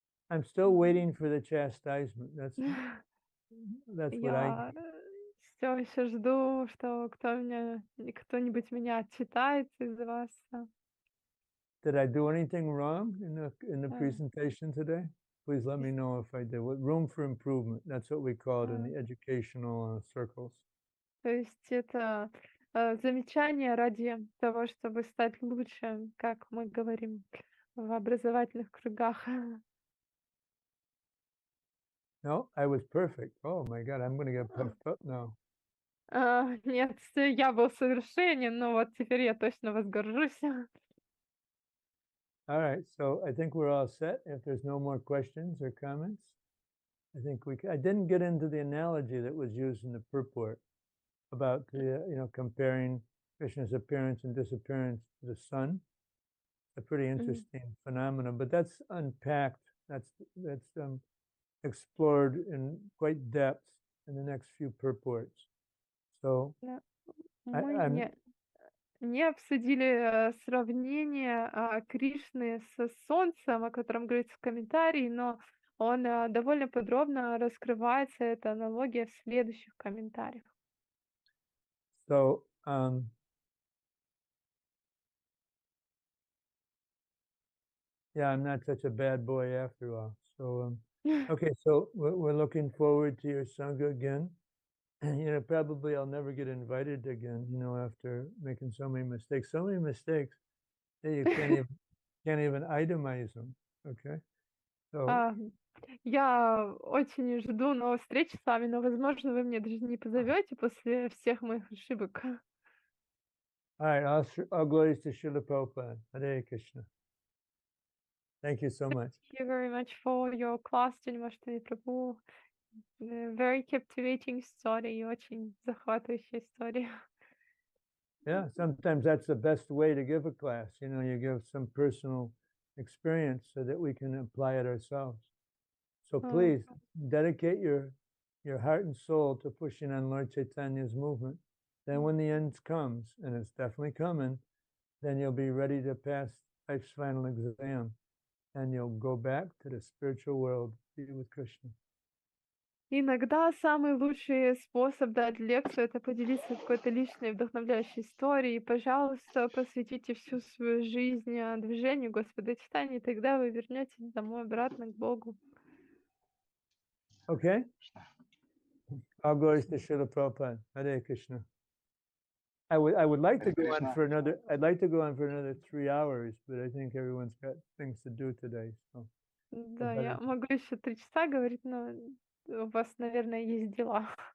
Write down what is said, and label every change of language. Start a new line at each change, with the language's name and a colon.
English: I'm still waiting for the chastisement. That's what I.
Russian: Я все еще жду, что кто-нибудь меня отчитает из вас.
English: Did I do anything wrong in the presentation today? Please let me know if I did. Room for improvement. That's what we call it in the educational circles.
Russian: То есть это замечание ради того, чтобы стать лучше, как мы говорим в образовательных кругах.
English: No, I was perfect. Oh my God, I'm going to get puffed up now.
Russian: Нет, я был совершенен, но вот теперь я точно возгоржусь.
English: All right, so I think we're all set. If there's no more questions or comments, I think I didn't get into the analogy that was used in the purport about the, comparing Krishna's appearance and disappearance to the sun. A pretty interesting phenomenon, but that's unpacked. That's explored in quite depth in the next few purports. So
Russian: Мы не обсудили сравнение Кришны с Солнцем, о котором говорится в комментарии, но он довольно подробно раскрывается, эта аналогия в следующих комментариях.
English: So, yeah, I'm not such a bad boy after all. So, okay, so we're looking forward to your Sangha again. You know, probably I'll never get invited again, you know, after making so many mistakes that you can't even itemize them. Okay. So,
Russian: А, Я очень жду новой встречи с вами, но, возможно, вы мне даже не позовете после всех моих ошибок.
English: all right, all glories to Srila Prabhupada. Hare Krishna. Thank you so much. Thank you very much for your class, Джанмаштами прабху. Very captivating story,
Russian: очень захватывающая история.
English: Yeah, sometimes that's the best way to give a class. You know, you give some personal experience so that we can apply it ourselves. So please dedicate your heart and soul to pushing on Lord Chaitanya's movement. Then when the end comes, and it's definitely coming, then you'll be ready to pass life's final exam and you'll go back to the spiritual world, be with Krishna.
Russian: Иногда самый лучший способ дать лекцию — это поделиться какой-то личной вдохновляющей историей. Пожалуйста, посвятите всю свою жизнь движению Господа Читания, и тогда вы вернетесь домой обратно к Богу.
English: Okay? All glories to Srila Prabhupada. Hare Krishna. I would like to Hare go on Krishna. for another. I'd like to go on for another 3 hours, but I think everyone's got things to do today. So
Russian: Да, я могу еще 3 часа говорить, но у вас, наверное, есть дела.